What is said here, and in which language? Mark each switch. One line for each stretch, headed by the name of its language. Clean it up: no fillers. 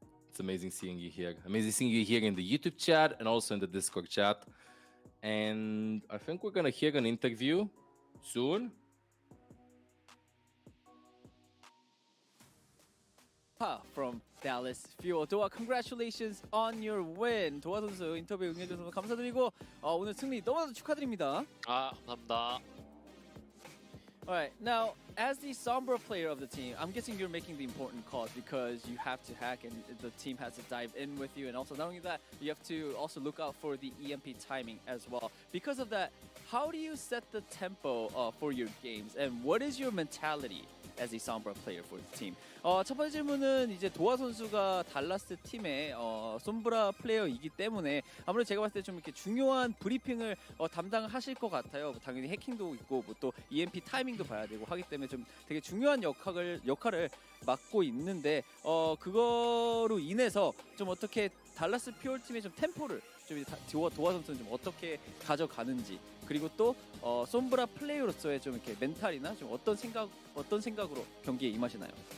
English: It's amazing seeing you here. Amazing seeing you here in the YouTube chat and also in the Discord chat. And I think we're gonna hear an interview soon. From Dallas Fuel. 도아, congratulations on your win.
Korean: 도아 선수 인터뷰 응해주셔서 감사드리고 오늘 승리 너무나도 축하드립니다. 감사합니다.
English: Alright, now as the Sombra player of the team, I'm guessing you're making the important calls because you have to hack and the team has to dive in with you, and also not only that, you have to also look out for the EMP timing as well. Because of that, how do you set the tempo for your games, and what is your mentality as a Sombra player for the team?
Korean: 첫 번째 질문은 이제 도아 선수가 달라스 팀의 솜브라 플레이어이기 때문에 아무래도 제가 봤을 때 좀 이렇게 중요한 브리핑을 담당하실 것 같아요. 당연히 해킹도 있고 또 EMP 타이밍도 봐야 되고 하기 때문에 좀 되게 중요한 역할을 맡고 있는데 그거로 인해서 좀 어떻게 달라스 퓨얼 팀의 좀 템포를 좀 도아 선수는 좀 어떻게 가져가는지, 그리고 또 솜브라 플레이어로서의 좀 이렇게 멘탈이나 좀 어떤 생각으로 경기에 임하시나요?